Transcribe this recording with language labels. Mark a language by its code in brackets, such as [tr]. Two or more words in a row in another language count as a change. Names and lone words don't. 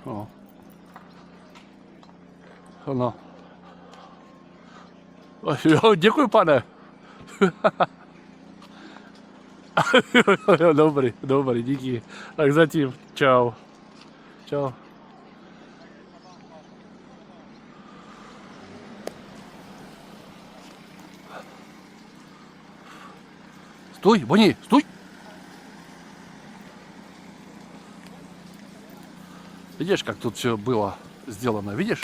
[cs] No. Jo, děkuji, pane. Dobrý, díky. Tak zatím, čau. Čau. [ru] Стой, Бонни, стой! Видишь, как тут все было сделано, видишь?